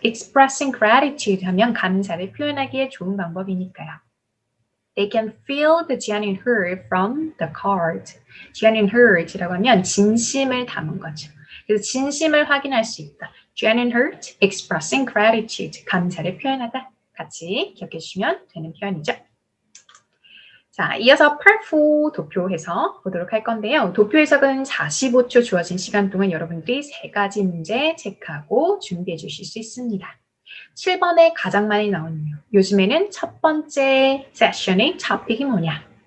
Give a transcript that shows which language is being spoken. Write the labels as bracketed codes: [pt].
[ko] expressing gratitude 하면 감사를 표현하기에 좋은 방법이니까요. [en] They can feel the genuine hurt from the card. [ko] genuine hurt라고 하면 진심을 담은 거죠. 그래서 진심을 확인할 수 있다. genuine hurt, expressing gratitude, 감사를 표현하다. 같이 기억해 주시면 되는 표현이죠. 자, 이어서 Part 4 도표 해석 보도록 할 건데요. 도표 해석은 45초 주어진 시간 동안 여러분들이 3가지 문제 체크하고 준비해 주실 수 있습니다. 7번에 가장 많이 나오는 요즘에는 첫 번째 세션의 토픽이 뭐냐?